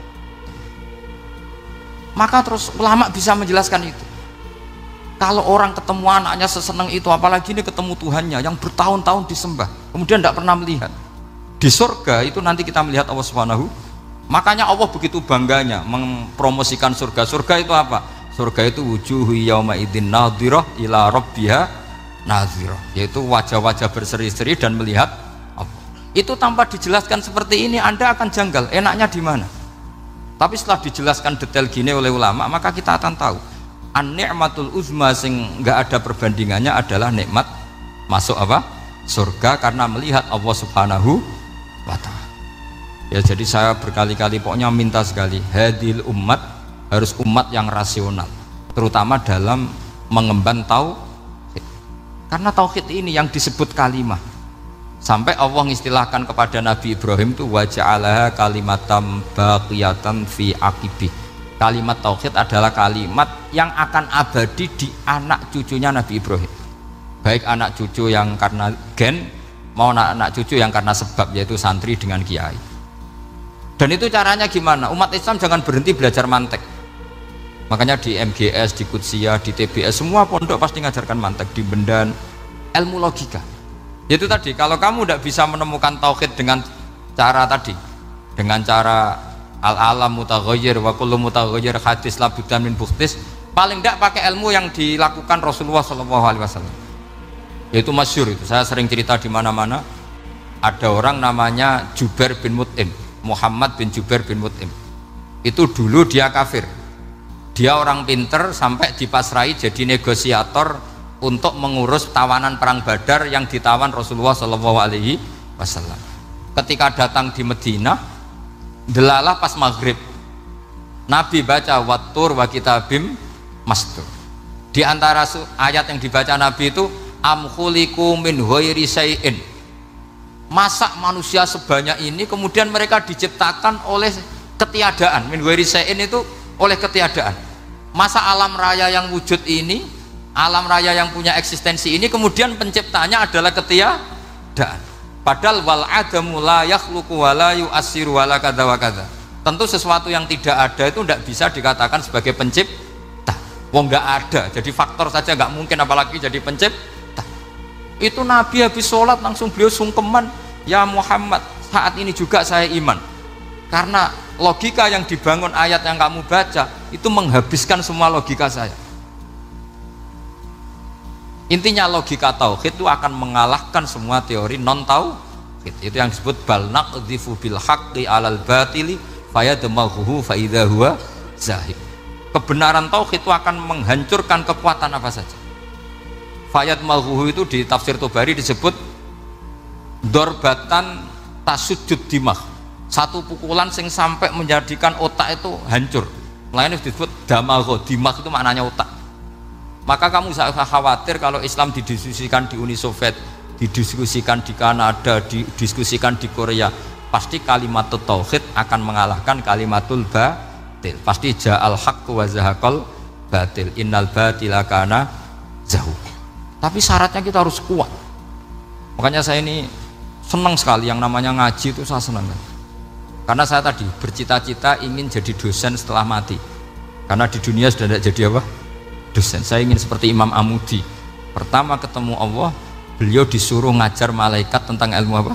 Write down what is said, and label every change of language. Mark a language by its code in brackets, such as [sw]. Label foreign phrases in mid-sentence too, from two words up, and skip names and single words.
[id] Maka terus ulama bisa menjelaskan itu. Kalau orang ketemu anaknya seseneng itu, apalagi ini ketemu Tuhannya yang bertahun-tahun disembah, kemudian tidak pernah melihat. Di surga itu nanti kita melihat Allah Subhanahu. Makanya Allah begitu bangganya mempromosikan surga. Surga itu apa? Surga itu [ar] وجوه يومئذ ناضرة إلى ربها ناظرة, [id] yaitu wajah-wajah berseri-seri dan melihat Allah. Itu tanpa dijelaskan seperti ini Anda akan janggal, enaknya di mana? Tapi setelah dijelaskan detail gini oleh ulama, maka kita akan tahu [ar] النعمة العظمى [id] sing enggak ada perbandingannya adalah nikmat masuk apa? Surga karena melihat Allah [ar] سبحانه وتعالى. [id] Ya jadi saya berkali-kali pokoknya minta sekali, hadil umat harus umat yang rasional, terutama dalam mengemban tauhid. Karena tauhid ini yang disebut kalimah. Sampai Allah mengistilahkan kepada Nabi Ibrahim itu [ar] وجعلها كلمة باقية في عقبه. [id] Kalimat tauhid adalah kalimat yang akan abadi di anak cucunya Nabi Ibrahim. Baik anak cucu yang karena gen mau anak cucu yang karena sebab, yaitu santri dengan kiai. Dan itu caranya gimana? Umat Islam jangan berhenti belajar mantek. Makanya di MGS, di Qudsiyah, di TBS semua pondok pasti ngajarkan mantek, di Bendan, ilmu logika. Itu tadi, kalau kamu tidak bisa menemukan tauhid dengan cara tadi, dengan cara [ar] العالم متغير وكل متغير حادث لا بد من محدث, [id] paling tidak pakai ilmu yang dilakukan Rasulullah SAW. Itu masyhur itu, saya sering cerita di mana-mana. Ada orang namanya Jubair bin Mut'im, Muhammad bin Jubair bin Mut'im. Itu dulu dia kafir. Dia orang pinter sampai dipasrai jadi negosiator untuk mengurus tawanan perang Badar yang ditawan Rasulullah SAW. Ketika datang di Madinah, delalah pas maghrib, Nabi baca [ar] والطور وكتاب مسطور. [id] Di antara ayat yang dibaca Nabi itu [ar] أم خلقوا من غير شيء. [id] Masa manusia sebanyak ini kemudian mereka diciptakan oleh ketiadaan. [ar] من غير شيء [id] itu oleh ketiadaan. Masa alam raya yang wujud ini, alam raya yang punya eksistensi ini kemudian penciptanya adalah ketiadaan. [ar] Padahal والعدم لا يخلق ولا يؤثر ولا كذا وكذا. [id] Tentu sesuatu yang tidak ada itu tidak bisa dikatakan sebagai pencipta. Wong nggak ada, jadi faktor saja nggak mungkin, apalagi jadi pencipta. Itu Nabi habis sholat langsung beliau sungkeman, ya Muhammad, saat ini juga saya iman. Karena logika yang dibangun ayat yang kamu baca itu menghabiskan semua logika saya. Intinya logika tauhid itu akan mengalahkan semua teori non tauhid. Itu yang disebut [ar] بل نقذف بالحق على الباطل فيدمغه فإذا هو زاهق. [id] Kebenaran tauhid itu akan menghancurkan kekuatan apa saja. Fayadmaghuhu itu di tafsir Tobari disebut [ar] ضربة تشج الدماغ. [id] Satu pukulan sing sampai menjadikan otak itu hancur. Lainnya disebut damagho, dimah itu maknanya otak. Maka kamu usah khawatir kalau Islam didiskusikan di Uni Soviet, didiskusikan di Kanada, didiskusikan di Korea, pasti kalimat tauhid akan mengalahkan [ar] كلمة الباطل. Pasti جاء الحق وزهق الباطل إن الباطل كان زهوقا. [id] Tapi syaratnya kita harus kuat. Makanya saya ini senang sekali yang namanya ngaji itu, saya senang. Karena saya tadi bercita-cita ingin jadi dosen setelah mati. Karena di dunia sudah tidak jadi apa? Dosen. Saya ingin seperti Imam Amudi. Pertama ketemu Allah, beliau disuruh ngajar malaikat tentang ilmu apa?